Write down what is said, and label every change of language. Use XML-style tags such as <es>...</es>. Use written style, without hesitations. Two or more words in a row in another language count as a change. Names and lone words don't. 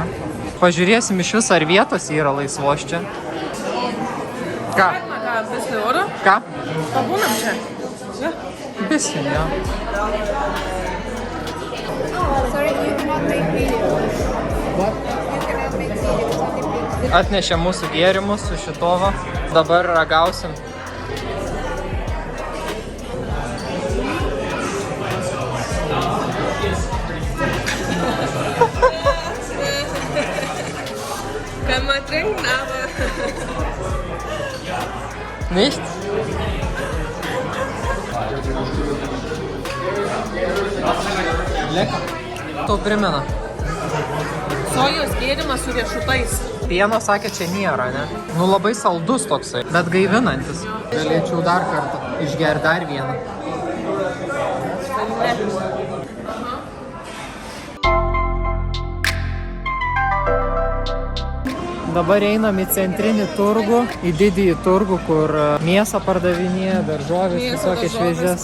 <lt>Pažiūrėsim iš vis, ar vietos yra laisvos čia. Ką? Ką? Pabūnam čia.</lt> <de>Ja. Bisschen, ja.</de> <en>Sorry, you cannot make videos. What? You cannot make videos.</en> <lt>Atnešė mūsų gėrimus su šitova. Dabar ragausim.</lt> <de>Kann man trinken, aber... Nicht?</de> <lt>Tau primena. Sojos gėrimas su riešutais. Pieno sakė, čia nėra, ne? Nu labai saldus toksai, bet gaivinantis. Galėčiau dar kartą išgerti dar vieną. Dabar einam į centrinį turgų, į didįjį turgų, kur mėsą pardavinėja, daržovės, visokias šviežias.</lt>